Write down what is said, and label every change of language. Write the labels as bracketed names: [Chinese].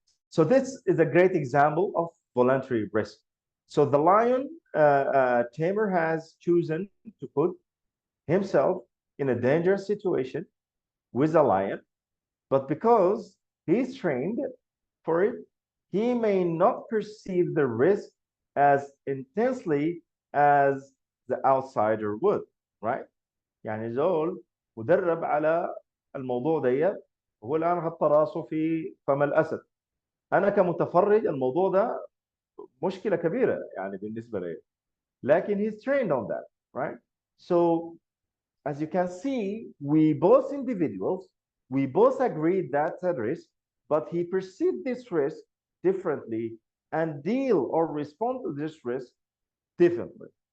[English] So this is a great example of voluntary risk. So the lion tamer has chosen to put himself in a dangerous situation with a lion, but because he's trained for it, he may not perceive the risk as intensely as the outsider would, right? [Arabic] يعني زول مدرب على الموضوع ده هو الآن حط راسه في فم الأسد. أنا كمتفرج الموضوع ده مشكلة كبيرة يعني بالنسبة لي. لكن [English] he's trained on that, right? So as you can see, we both individuals, we both agreed that's a risk, but he perceived this risk differently and deal or respond to this risk differently.